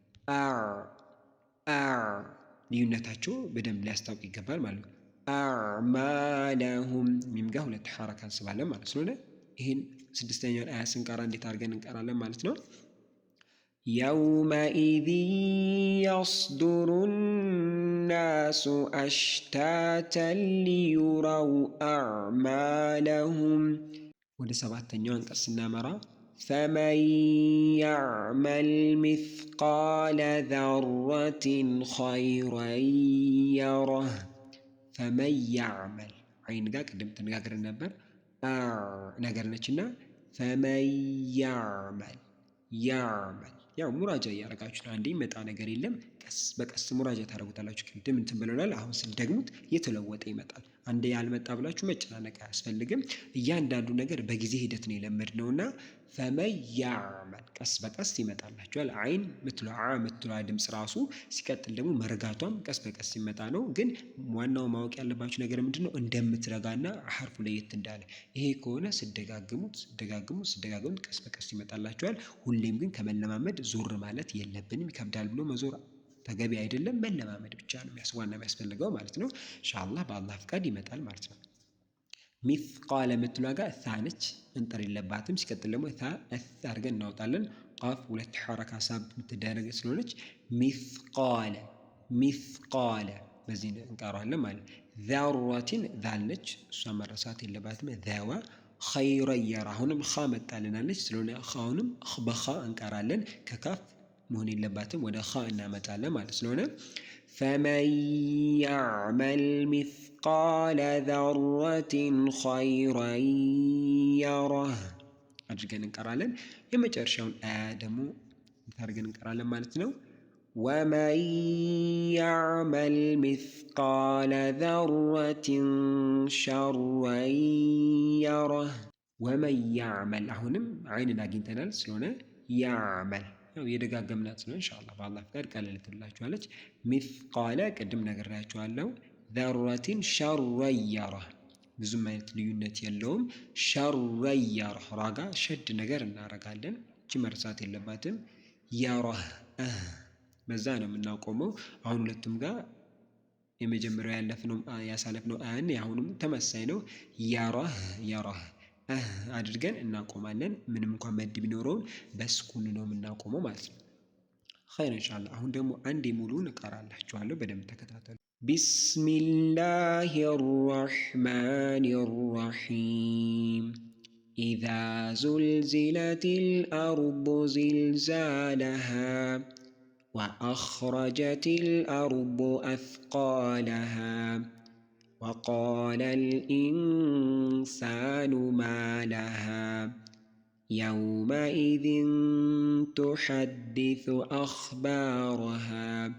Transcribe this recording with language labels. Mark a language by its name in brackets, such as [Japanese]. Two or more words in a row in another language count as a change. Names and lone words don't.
[Amharic] ልዩነታቸው በደንብ ሊያስታውቅ ይገባል ማለት ነው አዕማለሁም ሚም ጋር ሁለት ሐረካ እንስባለን ማለት ስለሆነ ይሄን ስድስተኛውን አያ ስንቀራ እንዴት አድርገን እንቀራለን ማለት ነው [Arabic] يومئذ يصدر الناس أشتاتا ليروا أعمالهم ወደ [Amharic] ሰባተኛው አንቀጽ ስናመራ [Arabic] فمن يعمل مثقال ذرة خيرا يره فمن يعمل عين [Amharic] ጋር ቅድም ተነጋግረን ነበር ነገርነችና [Arabic] فمن يعمل [Amharic] ያው ሙራጃ ያረጋችሁ አንዴ መጣ ነገር የለም ቀስ በቀስ ሙራጃ ታረጉታላችሁ ቅድም እንትን ብለናል አሁን ስንደግሙት የተለወጠ ይመጣል አንዴ ያልመጣ ብላችሁ መጨናነቅ አያስፈልግም እያንዳንዱ ነገር በጊዜ ሂደት ነው የለመድነውና [Arabic] فمن يعمل [Amharic] ቀስ በቀስ ይመጣላችኋል አይን ምትለዋ ድምጽ ራሱ ሲቀጥል ደግሞ መረጋቷም ቀስ በቀስ ይመጣ ነው ግን ዋናው ማወቅ ያለባችሁ ነገር ምንድነው እንደምትረጋና ሐርፉ ለየት እንዳለ ይሄ ከሆነ ስደጋግሙት ቀስ በቀስ ይመጣላችኋል ሁሌም ግን ከመለማመድ ዞር ማለት የለብንም ይከብዳል ብሎ መዞር ተገቢ አይደለም መለማመድ ብቻ ነው የሚያስፈልገው ማለት ነው ኢንሻአላህ በአላህ ፍቃድ ይመጣል ማለት ነው مثقال ምትለዋ ጋር ታነች እንጠር የለባትም ሲቀጥል ደግሞ ታ አድርገን እናውጣለን ቃፍ ሁለት ሐረካ ሳብ ምትደረግ ስለሆነች مثقال በዚህ እንቀራለን ማለት ذرة ذالነች እሷ መረሳት የለባትም ذዋ [Arabic] خير يرى [Amharic] አሁንም ኻ መጣልናለች ስለሆነ ኻውንም በኻ እንቀራለን ከካፍ መሆን የለባትም ወደ ኻ እናመጣለን ማለት ስለሆነ [Arabic] فمن يعمل مثقال ذرة خيرا يره [Amharic] አድርገን እንቀራለን የመጨረሻውን አያ ደግሞ ታርገን እንቀራለን ማለት ነው [Arabic] ومن يعمل مثقال ذرة شرا يره ومن يعمل [Amharic] አሁንም አይንን አግኝተናል ስለሆነ يعمل ያው የደጋገምናት ነው ኢንሻአላህ በአላህ ፍቃድ ቀለል ትላችኋለች مثقال ቅድም ነግሬያችኋለሁ [Arabic] ذرة شرا يره [Amharic] ብዙም አይነት ልዩነት የለውም [Arabic] شرا يره [Amharic] ራጋ ሸድ ነገር እናረጋለን እቺ መርሳት የለባትም يره በዛ ነው የምናቆመው አሁን ሁለቱም ጋር የመጀመሪያው ያሳለፍነው አያን ያሁንም ተመሳሳይ ነው يره አድርገን እናቆማለን ምንም እንኳን መድ ቢኖረው በስኩን ነው የምናቆመው ማለት ነው [Arabic] خير ان شاء الله [Amharic] አሁን ደግሞ አንድ ሙሉን እቀራላችኋለሁ በደንብ ተከታተሉ [Arabic] بسم الله الرحمن الرحيم إذا زلزلت الأرض زلزالها وأخرجت الأرض أثقالها وقال الإنسان ما لها يومئذ تحدث أخبارها